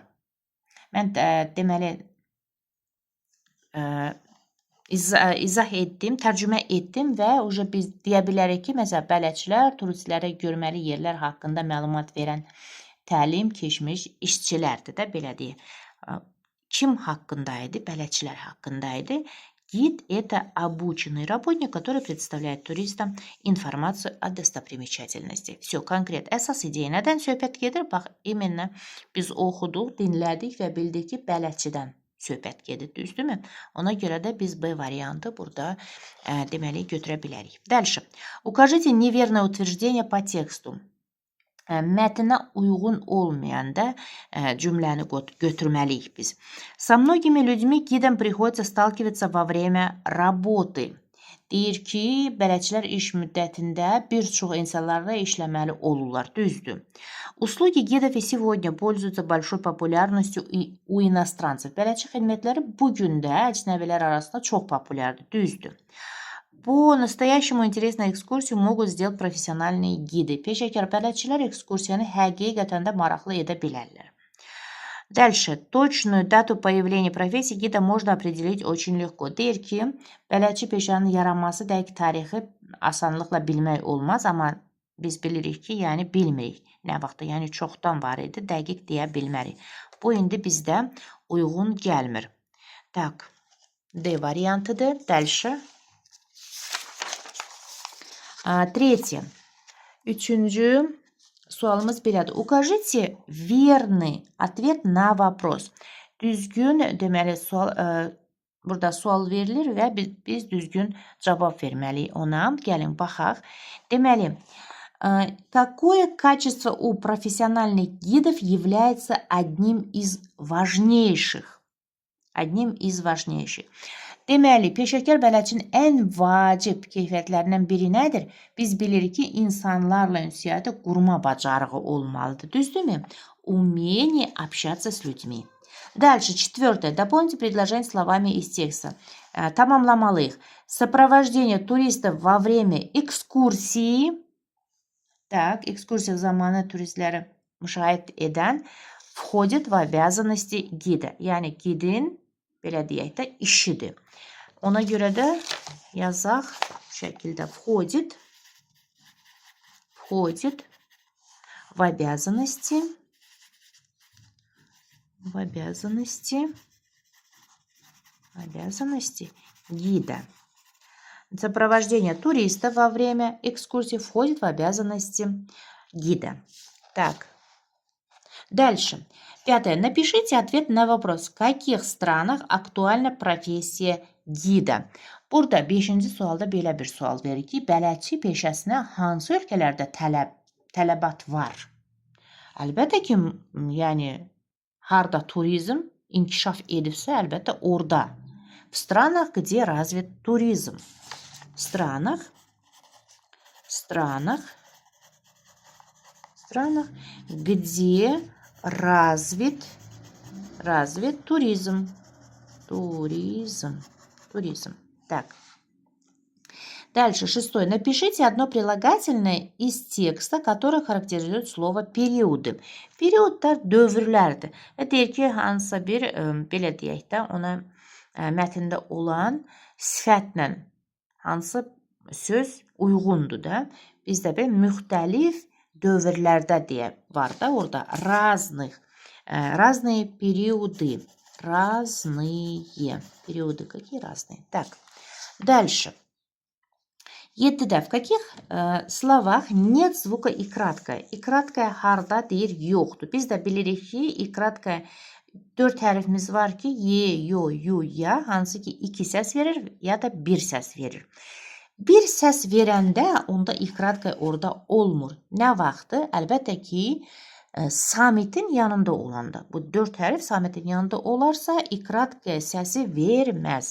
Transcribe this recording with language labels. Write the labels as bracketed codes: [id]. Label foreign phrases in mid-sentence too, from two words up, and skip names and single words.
[az] Mən deməli, izah etdim, tərcümə etdim və biz deyə bilərik ki, məsələn, bələdçilər turistlərə görməli yerlər haqqında məlumat verən təlim keçmiş işçilərdir də, belə deyək. Kim haqqında idi? Bələdçilər haqqında idi. [ru] Гид – это обученный работник, который представляет туристам информацию о достопримечательности. Все, [az] konkret. Əsas ideya nədən söhbət gedir? Bax, imенно biz oxuduq, dinlədik və bildik ki, bələdçidən söhbət gedir, düzdürmü? Ona görə də biz B variantı burada deməli götürə bilərik. [ru] Дальше. Укажите неверное утверждение по тексту. [az] Mətnə uyğun olmayanda cümləni götürməliyik biz. [ru] Со многими людьми гидам приходится сталкиваться во время работы. [az] Deyir ki, bələdçilər iş müddətində bir çox insanlarla işləməli olurlar, düzdür. [ru] Услуги гидов и сегодня пользуются большой популярностью у иностранцев. [az] Bələdçi xidmətləri bugün də əcnəbilər arasında çox populyardır, düzdür. [ru] По-настоящему интересную экскурсию могут сделать профессиональные гиды. [az] Peşəkar bələdçilər ekskursiyanı həqiqətən də maraqlı edə bilərlər. [ru] Дальше. Точную дату появления профессии гида можно определить очень легко. [az] Deyir ki, bələdçi peşənin yaranması dəqiq tarixi asanlıqla bilmək olmaz, amma biz bilirik ki, yəni bilmirik. Nə vaxtda, yəni çoxdan var idi, dəqiq deyə bilmərik. Bu indi bizdə uyğun gəlmir. Tak. D variantıdır. [ru] Дальше. Третье. [az] Üçüncü sualımız belədir. [ru] Укажите верный ответ на вопрос. [az] Düzgün, deməli, burada sual verilir və biz düzgün cavab verməliyik ona. Gəlin, baxaq. Deməli, [ru] какое качество у профессиональных гидов является одним из важнейших? Одним из важнейших. [az] Deməli, peşəkar bələdçinin ən vacib keyfiyyətlərindən biri nədir? Biz bilirik ki, insanlarla ünsiyyəti qurma bacarığı olmalıdır. Düzdürmü? [ru] Умение общаться с людьми. Дальше, четвертое. Дополните предложение словами из текста. [az] Tamamlamalıyıq. [ru] Сопровождение туристов во время экскурсии. Так, [az] ekskursiya zamanı turistləri müşahidə edən [ru] входит в обязанности гида. [az] Yəni, gidin, belə deyək də, işidir. Ona görə də yazaq bu şəkildə [ru] входит в обязанности гида. Сопровождение туриста во время экскурсии входит в обязанности гида. Так. Дальше. Пятое. Напишите ответ на вопрос. В каких странах актуальна профессия гида? [az] Burada 5-ci sualda belə bir sual verir ki, bələdçi peşəsinə hansı ölkələrdə tələbat var? Əlbəttə ki, yəni harda turizm inkişaf edibsə, əlbəttə orada. [ru] В странах, где развит туризм. В странах, где развит туризм. Туризм. Так. Дальше, шестое. Напишите одно прилагательное из текста, которое характеризует слово периоды. [az] Periodlar dövrlərdir. Və deyir ki, hansısa bir, belə deyək də, ona mətndə olan sifətlə hansı söz uyğundur da. Bizdə bir müxtəlif dövrlərdə deyə var da orada. [ru] Разные периоды. Разные периоды. Какие разные? Так. Дальше. 7-də. В каких словах нет звука и краткое? И краткое [az] harda deyir yoxdur. Biz də bilirik ki, [ru] и краткое [az] 4 hərfimiz var ki, ye, yo, yu, ya, hansı ki 2 səs verir ya da 1 səs verir. Bir səs verəndə onda [ru] и краткая [az] orada olmur. Nə vaxtı? Əlbəttə ki, samitin yanında olanda. Bu 4 hərf samitin yanında olarsa [ru] и краткая [az] səsi verməz.